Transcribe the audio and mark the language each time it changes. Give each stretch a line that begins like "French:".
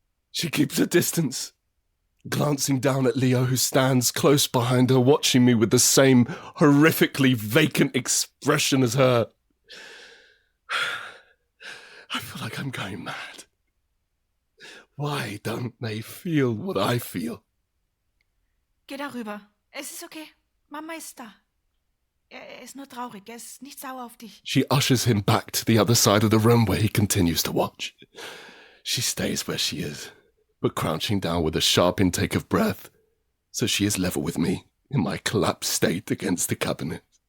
English: She keeps her distance, glancing down at Leo, who stands close behind her, watching me with the same horrifically vacant expression as her. I feel like I'm going mad. Why don't they feel what I feel?
German: Geh darüber. Es ist okay. Mama ist da. Er ist nur traurig. Er ist nicht sauer auf dich.
English: She ushers him back to the other side of the room where he continues to watch. She stays where she is, but crouching down with a sharp intake of breath, so she is level with me in my collapsed state against the cabinet.